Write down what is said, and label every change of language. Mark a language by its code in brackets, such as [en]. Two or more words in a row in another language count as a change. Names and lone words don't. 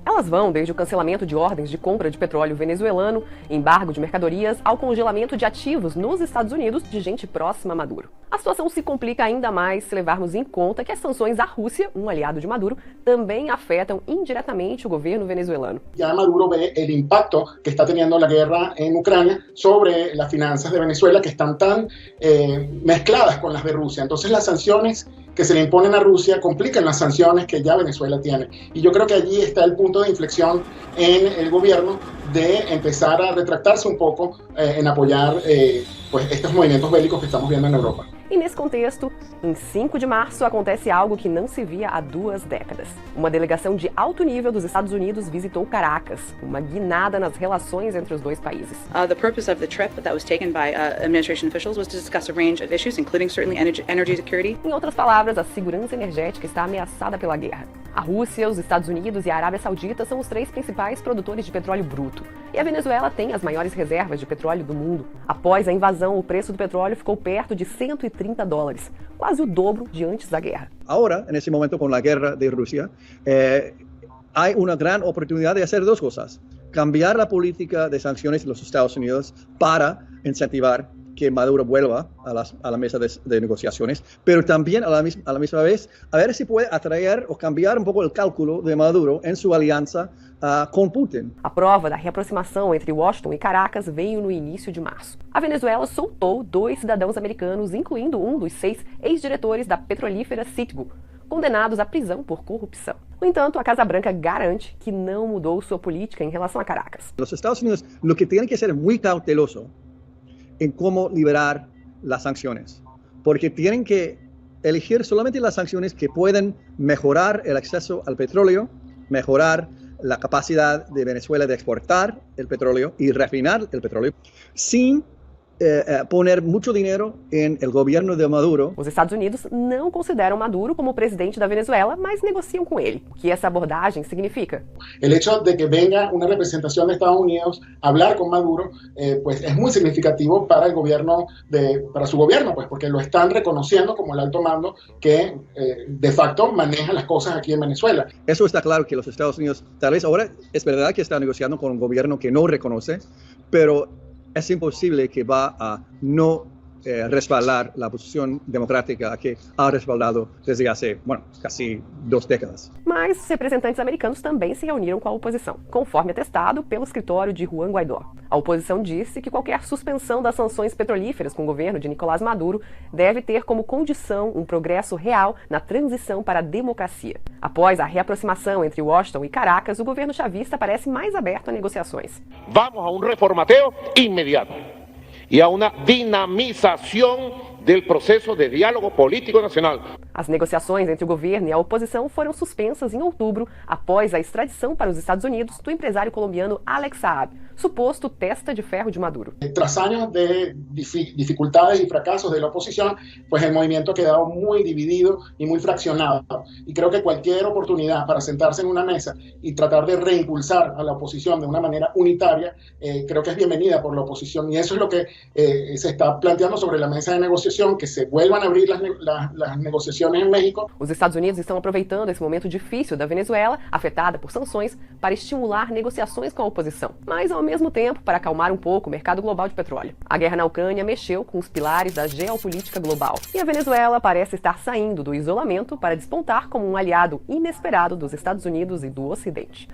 [pt] Elas vão desde o cancelamento de ordens de compra de petróleo venezuelano, embargo de mercadorias, ao congelamento de ativos nos Estados Unidos de gente próxima a Maduro. A situação se complica ainda mais se levarmos em conta que as sanções à Rússia, um aliado de Maduro, também afetam indiretamente o governo venezuelano. [es] Ya Maduro ve el impacto que está teniendo la guerra en Ucrania sobre las finanzas de Venezuela, que están tan mezcladas con las de Rusia. Entonces las sanciones que se le imponen a Rusia complican las sanciones que ya Venezuela tiene. Y yo creo que allí está el punto de inflexión en el gobierno de empezar a retractarse un poco en apoyar pues estos movimientos bélicos que estamos viendo en Europa. [pt] E nesse contexto, em 5 de março, acontece algo que não se via há 2 décadas. Uma delegação de alto nível dos Estados Unidos visitou Caracas, uma guinada nas relações entre os dois países. [en] The purpose of the trip that was taken by administration officials was to discuss a range of issues, including certainly energy security. [pt] Em outras palavras, a segurança energética está ameaçada pela guerra. A Rússia, os Estados Unidos e a Arábia Saudita são os 3 principais produtores de petróleo bruto. E a Venezuela tem as maiores reservas de petróleo do mundo. Após a invasão, o preço do petróleo ficou perto de $130, quase o dobro de antes da guerra. [es] Ahora, en ese momento con la guerra de Rusia, hay una gran oportunidad de hacer 2 cosas. Cambiar la política de sanciones de los Estados Unidos para incentivar que Maduro vuelva a la mesa de negociaciones, pero también a la misma vez a ver si puede atraer o cambiar un poco el cálculo de Maduro en su alianza com Putin. [pt] A prova da reaproximação entre Washington e Caracas veio no início de março. A Venezuela soltou 2 cidadãos americanos, incluindo um dos 6 ex-diretores da petrolífera Citgo, condenados à prisão por corrupção. No entanto, a Casa Branca garante que não mudou sua política em relação a Caracas. [es] Los Estados Unidos lo que tienen que ser muy cauteloso en cómo liberar las sanciones, porque tienen que elegir solamente las sanciones que pueden mejorar el acceso al petróleo, mejorar la capacidad de Venezuela de exportar el petróleo y refinar el petróleo, sin poner mucho dinero en el gobierno de Maduro. [pt] Os Estados Unidos não consideram Maduro como presidente da Venezuela, mas negociam com ele. O que essa abordagem significa? [es] El hecho de que venga una representación de Estados Unidos a hablar con Maduro, pues es muy significativo para el gobierno, para su gobierno, pues porque lo están reconociendo como el alto mando que de facto maneja las cosas aquí en Venezuela. Eso está claro que los Estados Unidos, tal vez ahora es verdad que está negociando con un gobierno que no reconoce, pero es imposible que va a no respaldar la posición democrática que ha respaldado desde hace, casi 2 décadas. [pt] Mas os representantes americanos também se reuniram com a oposição, conforme atestado pelo escritório de Juan Guaidó. A oposição disse que qualquer suspensão das sanções petrolíferas com o governo de Nicolás Maduro deve ter como condição um progresso real na transição para a democracia. Após a reaproximação entre Washington e Caracas, o governo chavista parece mais aberto a negociações. [es] Vamos a un reformateo inmediato y a una dinamización del proceso de diálogo político nacional. [pt] As negociações entre o governo e a oposição foram suspensas em outubro, após a extradição para os Estados Unidos do empresário colombiano Alex Saab, suposto testa de ferro de Maduro. [es] Tras años de dificultades y fracasos de la oposición, pues el movimiento ha quedado muy dividido y muy fraccionado. Y creo que cualquier oportunidad para sentarse en una mesa y tratar de reimpulsar a la oposición de una manera unitaria, creo que es bienvenida por la oposición. Y eso es lo que se está planteando sobre la mesa de negociación, que se vuelvan a abrir las negociaciones en México. [pt] Os Estados Unidos estão aproveitando esse momento difícil da Venezuela, afetada por sanções, para estimular negociações com a oposição, mas ao mesmo tempo para acalmar um pouco o mercado global de petróleo. A guerra na Ucrânia mexeu com os pilares da geopolítica global e a Venezuela parece estar saindo do isolamento para despontar como um aliado inesperado dos Estados Unidos e do Ocidente.